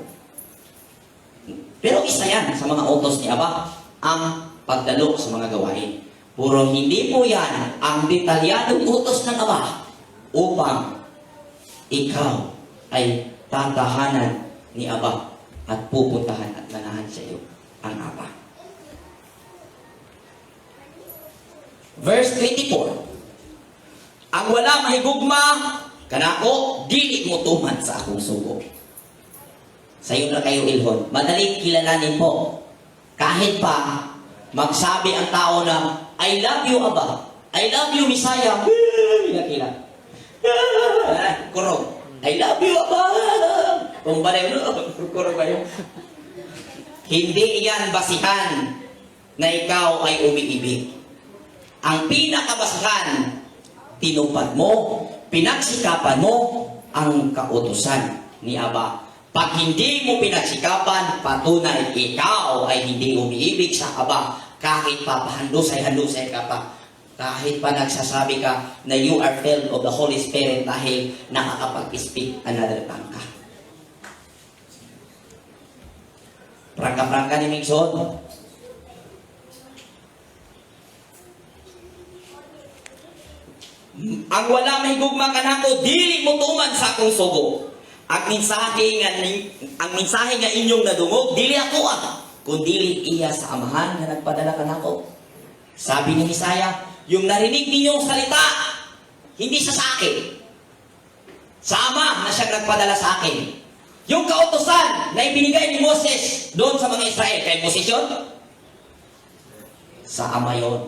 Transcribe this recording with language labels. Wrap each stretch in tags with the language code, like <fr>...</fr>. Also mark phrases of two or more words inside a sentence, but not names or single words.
<tl>Pero isa yan sa mga utos ni Aba, ang pagdalo sa mga gawain. Puro hindi po yan ang detalyadong utos ng Aba upang ikaw ay tatahanan ni Aba at pupuntahan at manahan sa iyo ang Aba.</tl> <en>Verse 24.</en> <ceb>Ang wala mahigugma kanako, dili mo tuman sa akong sugo. Sayo na kayo ilhon.</ceb> <tl>Madaling kilalanin po. Kahit pa magsabi ang tao na,</tl> <en>I love you, Aba. I love you, Misaya. Kila-kila. Kurog. I love you, Aba.</en> <tl>Kung ba na yun, kurog ba yun? Hindi yan basihan na ikaw ay umiibig. Ang pinakabasihan, tinupad mo, pinagsikapan mo ang kautusan ni Aba. Pag hindi mo pinagsikapan, patunay ikaw ay hindi umiibig sa Aba. Kahit pa pahandusay-handusay ka pa. Kahit pa nagsasabi ka na</tl> <en>you are filled of the Holy Spirit</en> <tl>dahil nakakapag-speak</tl> <en>another tongue</en> <tl>ka. Prangka-prangka ni Mingson.</tl> <ceb>Ang wala mahigugma kanako, dili mo tuman sa akong sugo. ang mensahe nga inyong nadungog, dili ako kundi iya sa Amahan nga nagpadala kanako.</ceb> <tl>Sabi ni Misaya, yung narinig ninyong salita, hindi siya sa akin. Sa Ama na siya nagpadala sa akin. Yung kautosan na ibinigay ni Moses doon sa mga Israel, kay Moses yun? Sa Ama yun.</tl>